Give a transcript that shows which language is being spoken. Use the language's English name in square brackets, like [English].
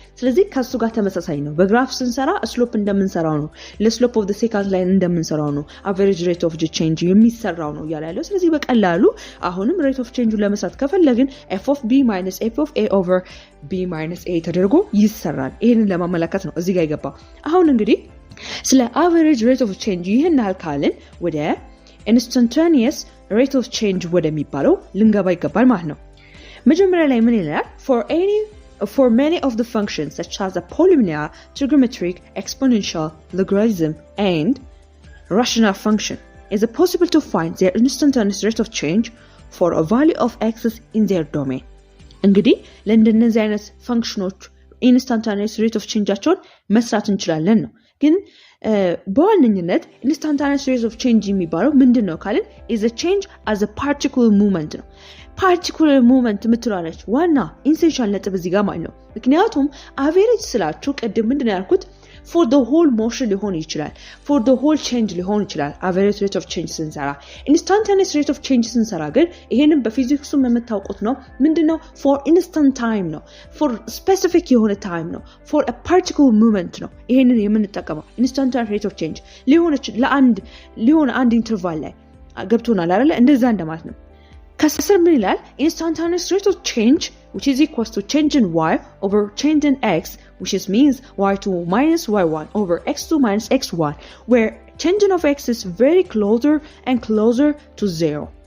[Amharic] ስለዚህ ከሱ ጋር ተመሳሳይ ነው። በግራፍ ስንሰራ ስሎፕ እንደምንሰራው ነው፣ ለስሎፕ ኦፍ ዘ ሴካንድ ላይን እንደምንሰራው ነው average rate of change የሚሰራው ነው ያለው። ስለዚህ በቀላሉ አሁንም rate of change ለመስራት ከፈለግን [English] f of b minus f of a over b minus a [Amharic] ተደርጎ ይሰራል። ይሄንን ለማመለከት ነው እዚህ ጋር የገባው። አሁን እንግዲህ ስለ average rate of change ይሄን አልካልን ወደ instantaneous rate of change ወደሚባለው ልንገባ ይገባል ማለት ነው። መጀመሪያ ላይ ምን ይላል? [English] for many of the functions such as a polynomial, trigonometric, exponential, logarithm and rational function is it possible to find their instantaneous rate of change for a value of x in their domain. [Amharic] እንግዲህ ለእንደነዚህ አይነት ፈንክሽኖች ኢንስታንታኒየስ ሬት ኦፍ ቼንጃቸውን መስራት እንችላለን ነው። ግን በዋነኝነት ኢንስታንታኒየስ ሬት ኦፍ ቼንጅ የሚባለው ምንድን ነው ካልን [English] is a change as a particular movement [Amharic] ነው። particular movement ምትላለች ዋና ኢንሴንሻል ነጥብ እዚህ ጋር ማለት ነው። ምክንያቱም አቬሬጅ ስላችሁ ቅድም ምንድን ነው ያልኩት [English] for the whole motion [Amharic] ሊሆን ይችላል፣ [English] for the whole change [Amharic] ሊሆን ይችላል average rate of change ስንሰራ። instantaneous rate of change ስንሰራ ግን ይሄንን በፊዚክሱ የምታውቁት ነው ምንድነው [English] for instant time [Amharic] ነው፣ for specific የሆነ time ነው፣ [English] for a particular movement [Amharic] ነው ይሄንን የምንጠቀመው instantaneous rate of change ሊሆን አንድ ኢንተርቫል ላይ ገብቶናል አይደል? እንደዛ እንደማለት ነው። ከስር ምን ይላል? [English] instantaneous rate of change which is equals to change in y over change in x which is means y2 minus y1 over x2 minus x1 where change of x is very closer and closer to 0.